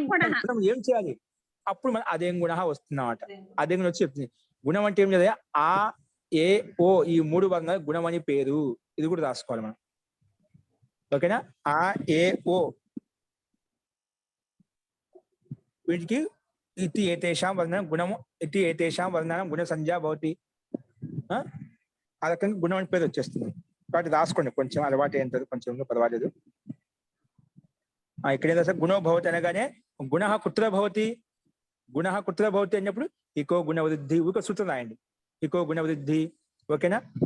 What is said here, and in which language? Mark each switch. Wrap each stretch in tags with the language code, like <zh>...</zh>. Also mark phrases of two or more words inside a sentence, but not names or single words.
<te>గుణం ఏం చేయాలి? అప్పుడు మనం అదేం గుణ వస్తుందన్నమాట. అదే గుణం వచ్చి చెప్తుంది. గుణం అంటే ఏం లేదా? ఆ, ఏ, ఓ ఈ 3 వర్గాలు గుణం అని పేరు. ఇది కూడా రాసుకోవాలి మనం. ఓకేనా? ఆ, ఏ, ఓ వీటికి</te> <sa>इति एतेषां वर्णनं गुणम् इति एतेषां वर्णनं गुणसंज्ञा भवति</sa> <te>ఆ రకంగా గుణం అని పేరు వచ్చేస్తుంది కాబట్టి రాసుకోండి కొంచెం అలవాటు అయిన తర్వాత కొంచెం పర్వాలేదు ఇక్కడ ఏదో</te> <sa>గుణో భవతి</sa> <te>అనగానే</te> <sa>గుణ కుత్ర భవతి</sa> <te>అన్నప్పుడు</te> <sa>ఇకో గుణ వృద్ధి</sa> <te>ఒక సూత్రం రాయండి</te> <sa>ఇకో గుణ వృద్ధి</sa> <te>ఓకేనా</te>